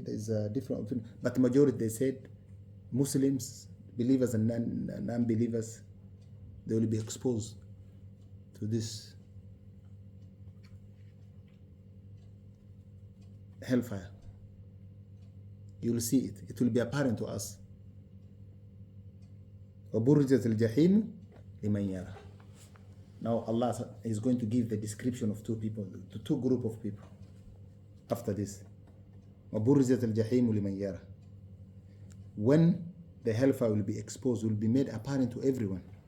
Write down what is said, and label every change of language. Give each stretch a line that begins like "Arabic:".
English: There is a different opinion. But the majority, they said Muslims, believers and non-believers, they will be exposed to this hellfire. You will see it. It will be apparent to us.
Arabic: وَبُرِّزَتِ الْجَحِيمُ لِمَنْ يَرَى.
English: Now Allah is going to give the description of two people, to two group of people.
Arabic: After this, وَبُرِّزَتِ الْجَحِيمُ لِمَنْ يَرَى.
English: When the hellfire will be exposed, will be made apparent to everyone.